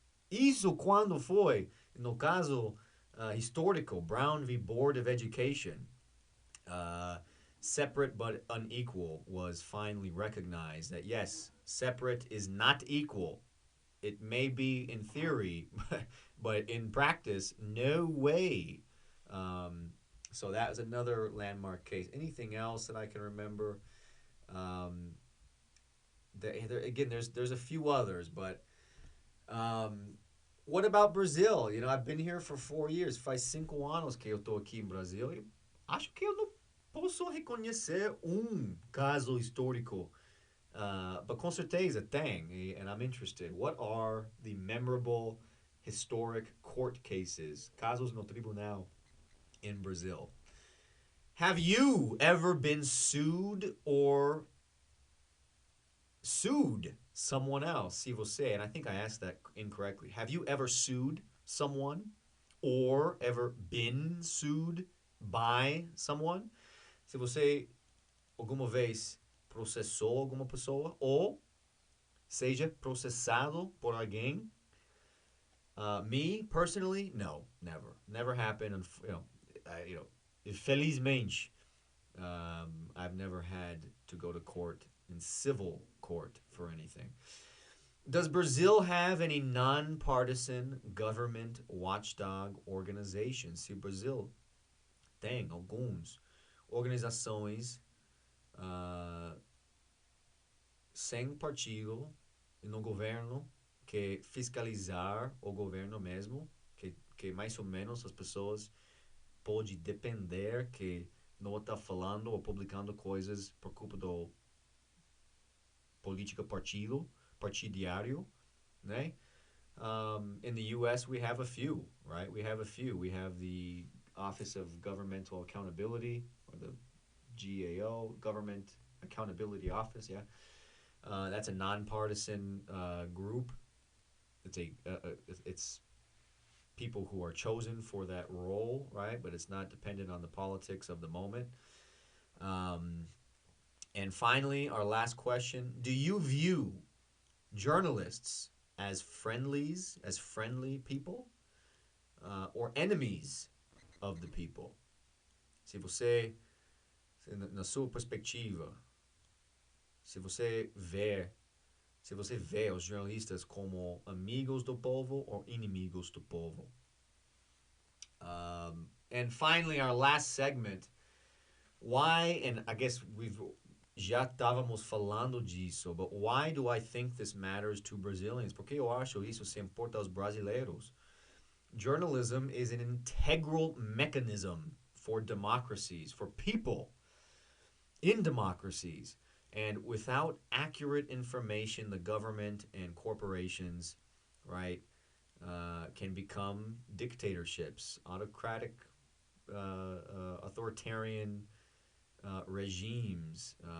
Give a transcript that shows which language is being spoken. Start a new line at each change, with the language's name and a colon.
Portuguese: Isso quando foi, no caso histórico, Brown v.
English: Board of Education, separate but unequal was finally recognized that yes, separate is not equal. It may be in theory, but in practice, no way. So that was another landmark case. Anything else that I can remember? Again, there's a few others, but what about Brazil? I've been here for 4 years.
Portuguese: Faz 5 anos que eu tô aqui em Brasil e acho que eu não posso reconhecer caso histórico.
English: But
Portuguese: com certeza tem,
English: and I'm interested. What are the memorable historic court cases,
Portuguese: casos no tribunal
English: in Brazil? Have you ever been sued or sued someone else?
Portuguese: Se você,
English: and I think I asked that incorrectly. Have you ever sued someone or ever been sued by someone?
Portuguese: Se você alguma vez processou alguma pessoa ou seja processado por alguém,
English: Me personally, no, never, never happened. And felizmente, I've never had to go to court in civil court for anything. Does Brazil have any nonpartisan government watchdog organizations?
Portuguese: Se o Brasil tem alguns organizações ah, sem partido no governo que fiscalizar o governo mesmo, que mais ou menos as pessoas pode depender que não está falando ou publicando coisas por culpa do política partidário, né?
English: In the U.S., we have a few, right? We have a few. We have the Office of Governmental Accountability, or the GAO, Government Accountability Office. Yeah, that's a nonpartisan group. It's people who are chosen for that role, right? But it's not dependent on the politics of the moment. And finally, our last question: do you view journalists as friendly people, or enemies of the people?
Portuguese: Se você, na sua perspectiva, se você vê, se você vê os jornalistas como amigos do povo ou inimigos do povo?
English: And finally, our last segment: why, and I guess
Portuguese: já estávamos falando disso,
English: but why do I think this matters to Brazilians?
Portuguese: Porque eu acho isso se importa aos brasileiros.
English: Journalism is an integral mechanism for democracies, for people in democracies. And without accurate information, the government and corporations, right, can become dictatorships, autocratic, authoritarian regimes.